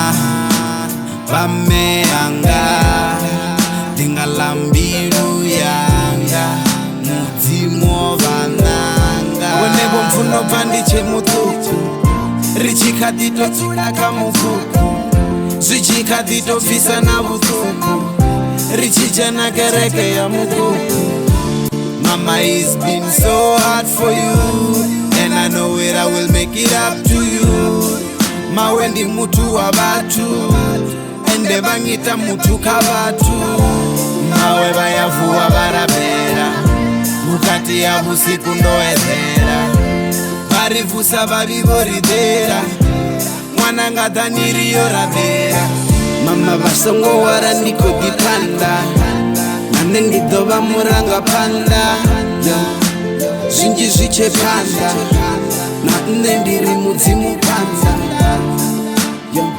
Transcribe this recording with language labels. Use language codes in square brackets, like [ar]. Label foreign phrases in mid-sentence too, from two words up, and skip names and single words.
[sn] vameanga ndingalambiru yanga mudzimo vananga wenevo mfunobva ndichemutuku richikaditotsudaka mufuku zvichikaditobvisa na vutuku richichana kereke ya mukuku. [en] Mama it's been so hard for you and I know it I will make it up to you. [sn] Mawe ndi mutu wa vatu ende vangita mutu kavatu. Mawe vayavuwa varabhera mukati ya usiku ndoedhera varivusa vavivoridhera mwana ngadaniriyo rabhera. Mama vasongowara ndikodipanda nane ndidova murangapanda zvinji zvichepanda nane ndiri mudzimu panza.